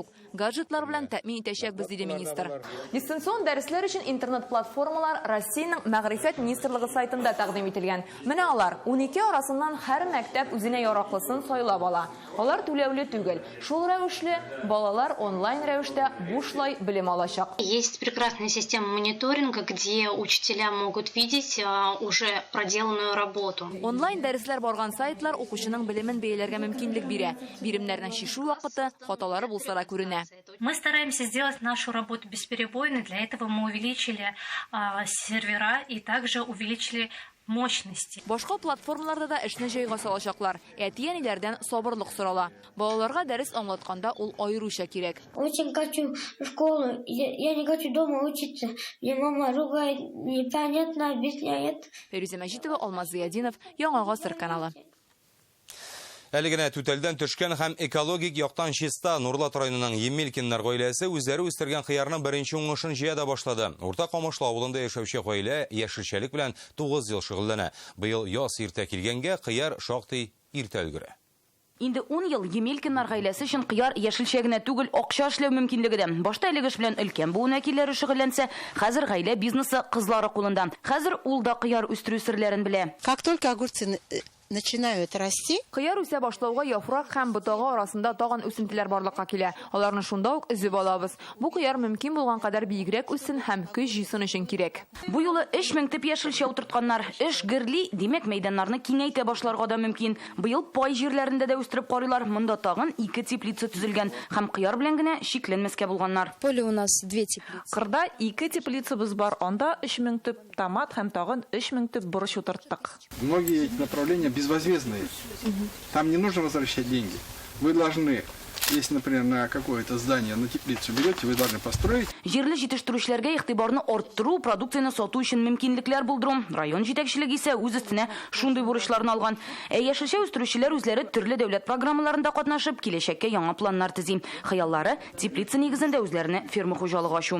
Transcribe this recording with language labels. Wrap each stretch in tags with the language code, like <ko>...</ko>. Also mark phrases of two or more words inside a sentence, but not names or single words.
<tt>Гаджетлар белән тәэмин итәчәкбез, диде министр. Дистанцион дәресләр өчен интернет-платформалар Россиянең Мәгърифәт министрлыгы сайтында тәкъдим ителгән. Менә алар 12 арасыннан һәр мәктәп үзенә яраклысын сайлап ала. Алар түләүле түгел. Шул рәвешле балалар онлайн рәвештә бушлай белем алачак.</tt> <ru>Есть прекрасная система мониторинга, где учителя могут видеть уже проделанную работу.</ru> <tt>Онлайн дәресләр барган сайтлар укучының белемен бәяләргә мөмкинлек бирә. Биремнәрнең шишу вакыты, хаталары булса да күренә.</tt> <ru>Мы стараемся сделать нашу работу бесперебойной. Для этого мы увеличили сервера и также увеличили мощности.</ru> <tt>Башка платформаларда да эшне җайга салачаклар. Әти-әниләрдән сабырлык сорала. Балаларга дәрес аңлатканда ул айруча кирәк.</tt> <ru>Очень хочу в школу. Я не хочу дома учиться. Мне мама ругает, непонятно объясняет.</ru> <tt>Фәрүзә Мәҗитова, Алмаз Зиядинов, Яңа Гасыр каналы. Әлегенә түтәлдән төшкән һәм экологик яктан чиста Нурлат районының Емелкиннар гаиләсе үзләре үстергән хыярның беренче уңышын җыя да башлады. Урта Камышлы авылында яшәүче гаилә яшелчәлек белән 9 ел шөгыльләнә. Быел яз иртә килгәнгә хыяр шактый иртә өлгерә. Инде 10 ел Емелкиннар гаиләсе өчен кыяр яшелчә генә түгел, акча эшләү мөмкинлеге дә. Башта элегеш белән өлкән бу вәкилләре шөгыльләнсә, хәзер гаилә бизнесы кызлары кулында. Хәзер ул да кыяр үстерү серләрен белә.</tt> <ru>Как только огурцы начинают расти,</ru> <tt>кыяр үсә башлауга яфрак һәм ботагы арасында тагын үсентеләр барлыкка килә. Аларны шунда ук өзеп алабыз. Бу кыяр мөмкин булган кадәр биегрәк үссен һәм көч җыйсын өчен кирәк. Бу юлы 3000 тип яшелчә утыртканнар. Эш гөрли, димәк мәйданнарны киңәйтә башларга да мөмкин. Быел пай җирләрендә дә үстереп карыйлар. Монда тагын 2 теплица төзелгән һәм кыяр белән генә шикләнмәскә булганнар.</tt> <ru>Поле у нас 2 теплицы.</ru> <tt>Кырда 2 теплицабыз бар. Анда 3000 тип томат һәм тагын 3000 тип борыч утырттык.</tt> <ru>Многие эти направления безвозмездные. Там не нужно возвращать деньги. Вы должны, если, например, на какое-то здание, на теплицу берете, вы должны построить.</ru> <tt>Җирле җитештерүчеләргә игътибарны арттыру, продукцияны сату өчен мөмкинлекләр булдыру. Район җитәкчелеге исә үз өстенә шундый бурычларны алган. Яшелчә үстерүчеләр үзләре төрле дәүләт программаларында катнашып, киләчәккә яңа планнар төзи. Хыяллары теплица нигезендә үзләренә ферма хуҗалыгы ачу.</tt>